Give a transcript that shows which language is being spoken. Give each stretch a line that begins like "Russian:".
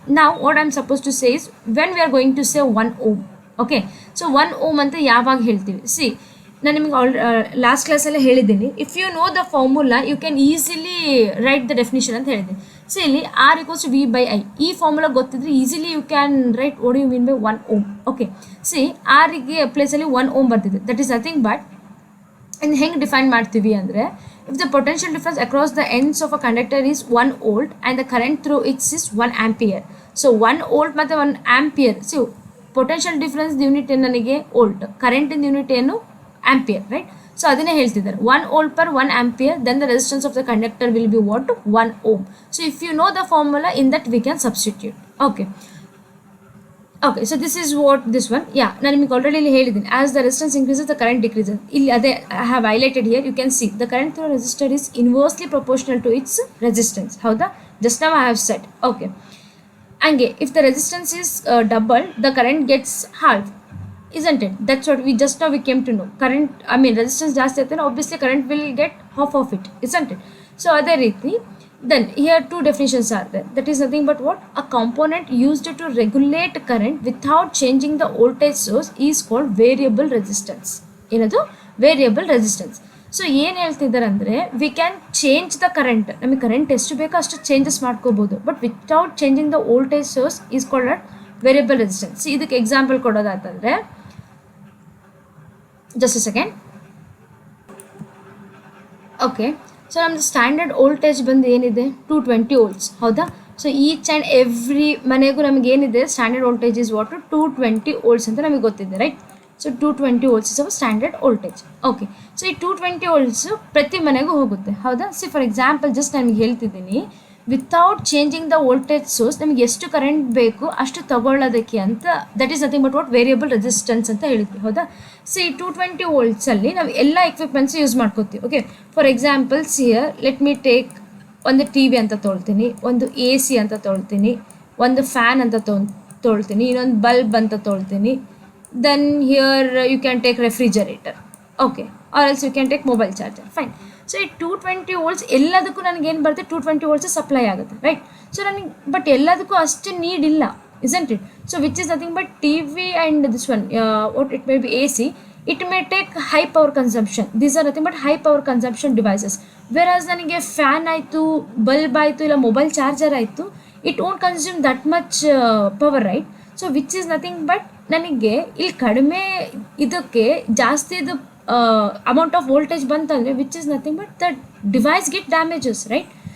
English: Now what I am supposed to say is when we are going to say 1 ohm.
Kannada: Okay, so 1 ohm ಅಂತ ಯಾವಾಗ ಹೇಳ್ತೀವಿ? C, ನಾನು ನಿಮಗೆ last ಕ್ಲಾಸಲ್ಲೇ ಹೇಳಿದ್ದೀನಿ,
English: if you know the formula you can easily write the definition
Kannada: ಅಂತ ಹೇಳಿದ್ದೀನಿ.
English: so ಇಲ್ಲಿ R equals to V by I,
Kannada: ಈ ಫಾರ್ಮುಲಾ ಗೊತ್ತಿದ್ರೆ
English: Easily you can write what you mean by 1 ohm.
Kannada: Okay, C, ಆರಿಗೆ ಪ್ಲೇಸಲ್ಲಿ 1 ohm ಬರ್ತಿದೆ.
English: that is nothing but
Kannada: ಇನ್ನು ಹೆಂಗೆ define ಮಾಡ್ತೀವಿ ಅಂದರೆ,
English: If the potential difference across the ends of a conductor is 1 volt and the current through its is 1 ampere.
Kannada: So 1 volt ಮತ್ತು 1 ampere. C, potential difference unit ಏನು ನನಗೆ? Volt. ಕರೆಂಟಿನ unit ಏನು? Ampere, right? So ಅದನ್ನೇ ಹೇಳ್ತಿದ್ದಾರೆ.
English: 1 volt per 1 ampere, then the resistance of the conductor will be what? 1 ohm. So if you know the formula in that we can substitute. Okay, okay, so this is what this one.
Kannada: ಯಾ, ನಾನು ನಿಮಗೆ already ಇಲ್ಲಿ ಹೇಳಿದ್ದೀನಿ,
English: As the resistance increases the current decreases.
Kannada: ಇಲ್ಲಿ ಅದೇ
English: I have highlighted here. You can see the current through resistor is inversely proportional to its resistance.
Kannada: ಹೌದಾ?
English: Just now I have set. Okay, ಹಂಗೆ if the resistance is double, the current gets half, isn't it? That's what we just now we came to know. Current, I mean resistance
Kannada: ಜಾಸ್ತಿ ಆಯ್ತು,
English: obviously current will get half of it, isn't it? So
Kannada: ಅದೇ ರೀತಿ
English: then here two definitions are there. That is nothing but what? A component used to regulate current without changing the voltage source is called variable resistance.
Kannada: ಏನದು? Variable resistance.
English: so
Kannada: ಏನು ಹೇಳ್ತಿದ್ದಾರೆ ಅಂದರೆ,
English: We can change the current.
Kannada: ನಮಗೆ current ಎಷ್ಟು ಬೇಕೋ ಅಷ್ಟು changes ಮಾಡ್ಕೋಬೋದು,
English: But without changing the voltage source is called variable resistance.
Kannada: ಇದಕ್ಕೆ example ಕೊಡೋದಾತಂದರೆ,
English: Just a second.
Kannada: Okay, so ನಮ್ಮದು ಸ್ಟ್ಯಾಂಡರ್ಡ್ ವೋಲ್ಟೇಜ್ ಬಂದು ಏನಿದೆ? 220 ವೋಲ್ಟ್ಸ್. ಹೌದಾ? ಸೊ
English: each and every
Kannada: ಮನೆಗೂ ನಮಗೆ ಏನಿದೆ?
English: Standard voltage is what? 220 volts
Kannada: ಅಂತ ನಮಗೆ ಗೊತ್ತಿದೆ,
English: Right? So 220 volts is our standard voltage.
Kannada: Okay, so ಈ 220 ವೋಲ್ಟ್ಸು ಪ್ರತಿ ಮನೆಗೂ ಹೋಗುತ್ತೆ. ಹೌದಾ?
English: see, for example just
Kannada: ನನಗೆ ಹೇಳ್ತಿದ್ದೀನಿ,
English: without changing the voltage source
Kannada: ನಮಗೆ ಎಷ್ಟು ಕರೆಂಟ್ ಬೇಕು ಅಷ್ಟು ತಗೊಳ್ಳೋದಕ್ಕೆ ಅಂತ,
English: That is nothing but what?
Kannada: Variable resistance ಅಂತ ಹೇಳಿದ್ವಿ. ಹೌದಾ? ಸೊ ಈ 220 ವೋಲ್ಟ್ಸಲ್ಲಿ ನಾವು ಎಲ್ಲ ಎಕ್ವಿಪ್ಮೆಂಟ್ಸ್ ಯೂಸ್ ಮಾಡ್ಕೋತೀವಿ. Okay,
English: for examples here let me take
Kannada: ಒಂದು ಟಿ ವಿ ಅಂತ ತೊಳ್ತೀನಿ, ಒಂದು ಎ ಸಿ ಅಂತ ತೊಳ್ತೀನಿ, ಒಂದು ಫ್ಯಾನ್ ಅಂತ ತೊಳ್ತೀನಿ, ಇನ್ನೊಂದು ಬಲ್ಬ್ ಅಂತ ತೊಳ್ತೀನಿ.
English: Then here you can take refrigerator, okay, or else you can take mobile charger, fine.
Kannada: So ಈ 220 ವೋಲ್ಟ್ಸ್ ಎಲ್ಲದಕ್ಕೂ ನನಗೆ ಏನು ಬರುತ್ತೆ? 220 ವೋಲ್ಟ್ಸ್ ಸಪ್ಲೈ ಆಗುತ್ತೆ, ರೈಟ್? ಸೊ ನನಗೆ ಬಟ್ ಎಲ್ಲದಕ್ಕೂ ಅಷ್ಟು ನೀಡ್ ಇಲ್ಲ,
English: isn't it? So which is nothing but TV and this one, what it may be AC. it may take high power consumption. These are nothing but high power consumption devices.
Kannada: Whereas ನನಗೆ fan ಆಯಿತು, bulb ಆಯಿತು, ಇಲ್ಲ mobile charger ಆಯಿತು,
English: it won't consume that much power,
Kannada: right?
English: so which is nothing but
Kannada: ನನಗೆ ಇಲ್ಲಿ ಕಡಿಮೆ ಇದಕ್ಕೆ ಜಾಸ್ತಿ ಇದು
English: Amount of voltage ಬಂತಂದರೆ which is nothing but the device get damages, right?